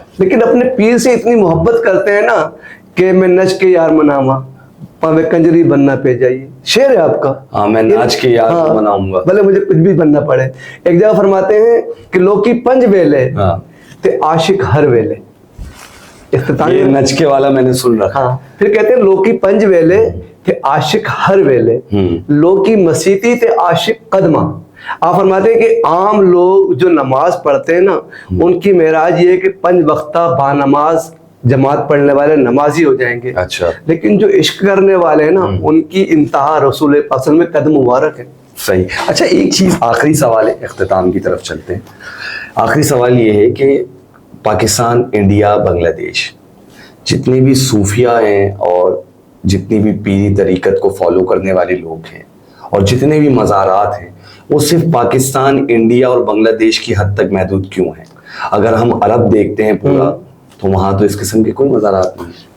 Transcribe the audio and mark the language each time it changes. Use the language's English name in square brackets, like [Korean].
[Urdu] لیکن اپنے پیر سے اتنی محبت کرتے ہیں نا کہ [Punjabi] میں نچ کے یار مناما، پاوے کنجری بننا پہ جائیے، [Urdu] شعر ہے آپ کا. ہاں میں ناچ کے یار کو مناؤں گا بھلے مجھے کچھ بھی بننا پڑے. ایک جگہ فرماتے ہیں کہ [Punjabi] لوکی پنج ویلے تے عاشق ہر ویلے. [Urdu] یہ نچ کے والا میں نے سن رکھا. ہاں پھر کہتے ہیں [Punjabi] لوکی پنج ویلے تے عاشق ہر ویلے، لوکی مسیتی تے عاشق قدمہ. [Urdu] آپ فرماتے ہیں کہ عام لوگ جو نماز پڑھتے ہیں نا، ان کی معراج یہ ہے کہ 5 وقتہ با نماز جماعت پڑھنے والے نمازی ہو جائیں گے. اچھا. لیکن جو عشق کرنے والے ہیں نا، ان کی انتہا رسول پاک صلی اللہ علیہ وسلم میں قدم مبارک ہے. صحیح. اچھا ایک چیز آخری سوال ہے، اختتام کی طرف چلتے ہیں. آخری سوال یہ ہے کہ پاکستان، انڈیا، بنگلہ دیش، جتنے بھی صوفیہ ہیں اور جتنی بھی پیری طریقت کو فالو کرنے والے لوگ ہیں اور جتنے بھی مزارات ہیں، وہ صرف پاکستان، انڈیا اور بنگلہ دیش کی حد تک محدود کیوں ہیں؟ اگر ہم عرب دیکھتے ہیں پورا، تو وہاں تو اس قسم کے کوئی مزارات نہیں.